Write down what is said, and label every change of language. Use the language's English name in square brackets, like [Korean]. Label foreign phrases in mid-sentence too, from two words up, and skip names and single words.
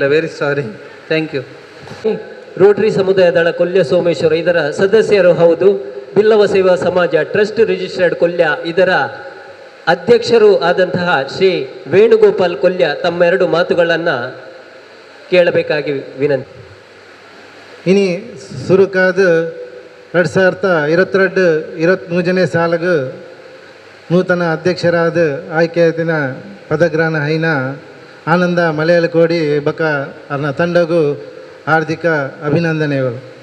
[English] Very sorry. Thank you. [Kannada] ರೋಟರಿ ಸಮುದಾಯ ದಳ ಕೊಲ್ಯ ಸೋಮೇಶ್ವರ ಇದರ ಸದಸ್ಯರು ಹೌದು. ಬಿಲ್ಲವ ಸೇವಾ ಸಮಾಜ ಟ್ರಸ್ಟ್ ರಿಜಿಸ್ಟರ್ಡ್ ಕೊಲ್ಯ ಇದರ ಅಧ್ಯಕ್ಷರು ಆದಂತಹ ಶ್ರೀ ವೇಣುಗೋಪಾಲ್ ಕೊಲ್ಯ ತಮ್ಮ 2 ಮಾತುಗಳನ್ನು ಕೇಳಬೇಕಾಗಿ ವಿನಂತಿ. [Tulu] ಇನಿ ಸುರುಕಾದ 2022-23 ಸಾಲಿಗೆ ನೂತನ ಅಧ್ಯಕ್ಷರಾದ ಆಯ್ಕೆಯಾದಿನ ಪದಗ್ರಹಣ ಹೈನ ಆನಂದ ಮಲಯಾಳಕೋಡಿ ಬಕ ಅರ್ನ ತಂಡಗೂ ಹಾರ್ದಿಕ ಅಭಿನಂದನೆಗಳು.